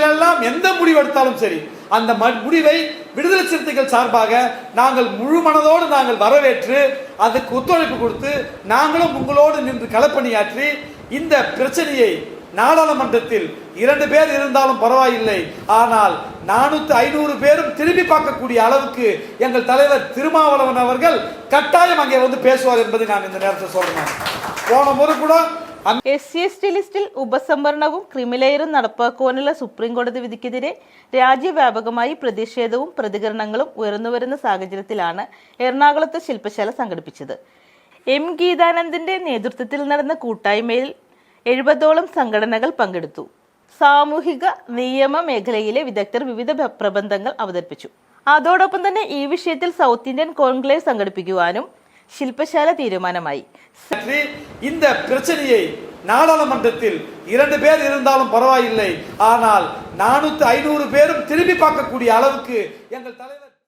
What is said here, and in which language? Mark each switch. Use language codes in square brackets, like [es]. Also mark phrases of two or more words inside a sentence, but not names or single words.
[ta] எல்லாம் எந்த முடிவு எடுத்தாலும் சரி, அந்த முடிவை விடுதலை சிறுத்தைகள் சார்பாக நாங்கள் முழு மனதோடு நாங்கள் வரவேற்று அதுக்கு ஒத்துழைப்பு கொடுத்து நாங்களும் உங்களோடு நின்று களப்பணியாற்றி இந்த பிரச்சனையை நாடாளுமன்றத்தில் 2 பேர் இருந்தாலும் பரவாயில்லை, ஆனால் 400-500 பேரும் திரும்பி பார்க்கக்கூடிய அளவுக்கு எங்கள் தலைவர் திருமாவளவன் அவர்கள் கட்டாயம் அங்கே பேசுவார் என்பதை நான் இந்த நேரத்தில் சொல்றேன். போன முறை கூட [ml] SC/ST ലിസ്റ്റിൽ ഉപസംവരണവും ക്രിമിലെയറും നടപ്പാക്കുവാനുള്ള സുപ്രീം കോടതി വിധിക്കെതിരെ രാജ്യവ്യാപകമായി പ്രതിഷേധവും പ്രതികരണങ്ങളും ഉയർന്നുവരുന്ന സാഹചര്യത്തിലാണ് എറണാകുളത്ത് ശില്പശാല സംഘടിപ്പിച്ചത്. M. ഗീതാനന്ദന്റെ നേതൃത്വത്തിൽ നടന്ന കൂട്ടായ്മയിൽ 70ഓളം സംഘടനകൾ പങ്കെടുത്തു. സാമൂഹിക നിയമ മേഖലയിലെ വിദഗ്ധർ വിവിധ പ്രബന്ധങ്ങൾ അവതരിപ്പിച്ചു. അതോടൊപ്പം തന്നെ ഈ വിഷയത്തിൽ സൗത്ത് ഇന്ത്യൻ കോൺക്ലേവ് സംഘടിപ്പിക്കുവാനും ശില്പശാല തീരുമാനമായി. [ta] இந்த பிரச்சனையை நாடாளுமன்றத்தில் 2 பேர் இருந்தாலும் பரவாயில்லை, ஆனால் 400-500 பேரும் திரும்பி பார்க்கக்கூடிய அளவுக்கு எங்கள் தலைவர்